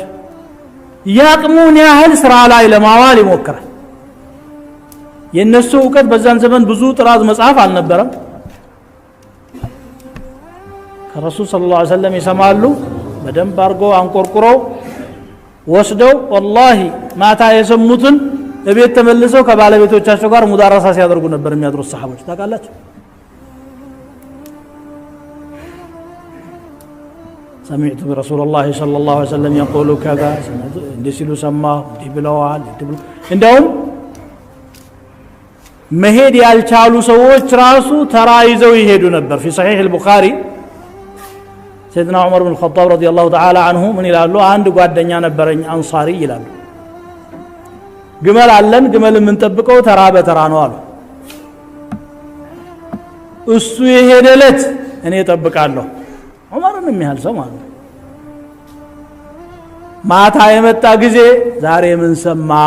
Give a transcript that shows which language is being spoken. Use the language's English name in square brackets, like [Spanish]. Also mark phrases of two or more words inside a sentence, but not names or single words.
[Amharic] ያቅሙን ያህል ስራ ላይ ለማዋል ይሞክራል። የነሱ እውቀት በዛን ዘመን ብዙ ጥራዝ መጽሐፍ አልነበረም። ከረሱል [Arabic] صلى الله عليه وسلم [Amharic] ይሰማሉ፣ በደንብ አድርገው አንቆርቁረው ወስደው ወላሂ ማታ የሰሙትን እቤት ተመልሰው ከባለቤቶቻቸው ጋር ሙዳረሳ ሲያደርጉ ነበር የሚያድሩት ሰሃቦች። ታውቃላችሁ? [Arabic] سمعت برسول الله صلى الله عليه وسلم يقول كذا [Amharic] እንደሲሉ ሰማሁ እንዲህ ብለዋል እንደውም መሄድ ያልቻሉ ሰዎች ራሱ ተራይዘው ይሄዱ ነበር። [Arabic] في صحيح البخاري سيدنا عمر بن الخطاب رضي الله تعالى عنه [Amharic] ምን ይላሉ? አንድ ጓደኛ ነበረኝ አንሳሪ ይላሉ። ግመል አለን፣ ግመል የምንጠብቀው ተራ በተራ ነው አሉ። እሱ የሄደለት እኔ እጠብቃለሁ። ዑመርን የሚያህል ሰው ማለት ነው። ማታ የመጣ ጊዜ ዛሬ ምን ሰማህ?